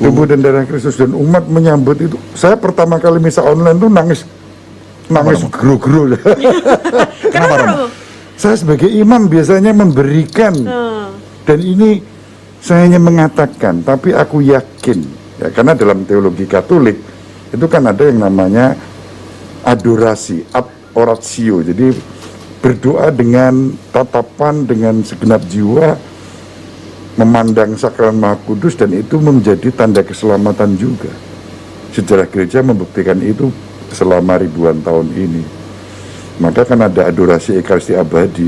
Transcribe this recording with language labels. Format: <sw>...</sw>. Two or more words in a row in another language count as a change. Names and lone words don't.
<id>Tubuh dan darah Kristus, dan umat menyambut itu. Saya pertama kali misa online tuh nangis gero-gero. Kenapa Romo? Saya sebagai imam biasanya memberikan, dan ini saya hanya mengatakan, tapi aku yakin, ya, karena dalam teologi Katolik itu kan ada yang namanya adorasi,</id> <la>ad oratio,</la> <id>jadi berdoa dengan tatapan, dengan segenap jiwa, memandang sakramen Maha Kudus, dan itu menjadi tanda keselamatan juga. Sejarah gereja membuktikan itu selama ribuan tahun ini. Maka kan ada adorasi Ekaristi abadi.</id>